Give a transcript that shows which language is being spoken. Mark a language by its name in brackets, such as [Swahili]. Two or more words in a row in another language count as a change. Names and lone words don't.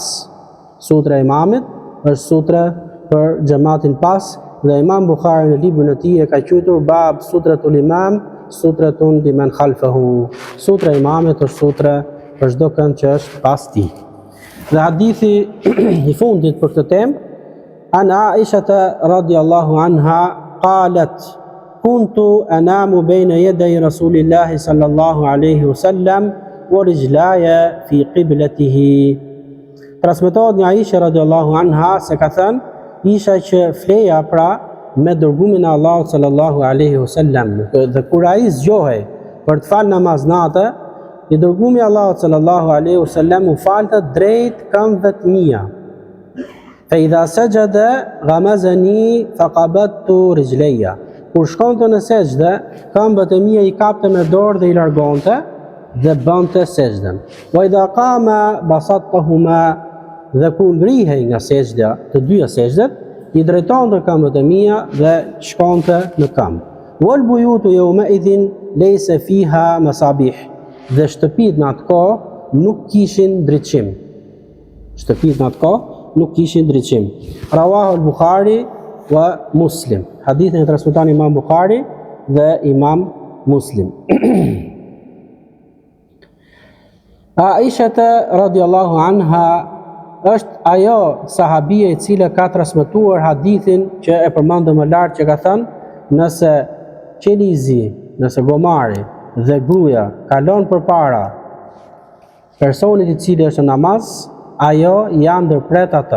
[Albanian] Sutra e imamit është sutre për xhamatin pas dhe Imam Bukhari në librin e tij e ka quajtur [Arabic] باب سترة الإمام سترة لمن خلفه. [Albanian] Sutra e imamit është sutra për çdo kënd që është pas tij. Dhe hadithi i fundit për këtë temë, [Arabic] عن عائشة رضي الله عنها قالت كنت أنام بين يدي رسول الله صلى الله عليه وسلم ورجلاي في قبلته. [Albanian] Transmetohet nga Aisha [Arabic] رضي الله عنها [Albanian] se ka thënë, isha që fleja pra me dërgumin e Allahut [Arabic] صلى الله عليه وسلم, [Albanian] dhe kur ai zgjohej për të falë namaz natë, i dërgumi i Allahut [Arabic] صلى الله عليه وسلم [Albanian] u falte drejt këmbëve të mia. [Arabic] فإذا سجد غمزني فقبضت رجلي. [Albanian] Kur shkonte në sejdë, këmbët e mia i kapte me dorë dhe i largonte dhe bënte sejdën. [Arabic] وإذا قام بسطتهما, [Albanian] dhe kur ngrihej nga sejdja, të dyja sejdët, i drejtonte këmbët e mia dhe shkonte në këmbë. [Arabic] والبيوت يومئذ ليس فيها مصابيح. [Albanian] Dhe shtëpit në atë kohë nuk kishin ndriçim. Shtëpit në atë kohë nuk kishin ndriçim. [Arabic] رواه البخاري ومسلم. [Albanian] Hadithin e transmeton Imam Bukhari dhe Imam Muslim. Aisha [Arabic] رضي الله عنها [Albanian] është ajo sahabie e cila ka transmetuar hadithin që e përmendëm më lart, që ka thënë, nëse qelizi, nëse gomari dhe gruaja kalon përpara personit i cili është në namaz, ajo ja ndërpret atë.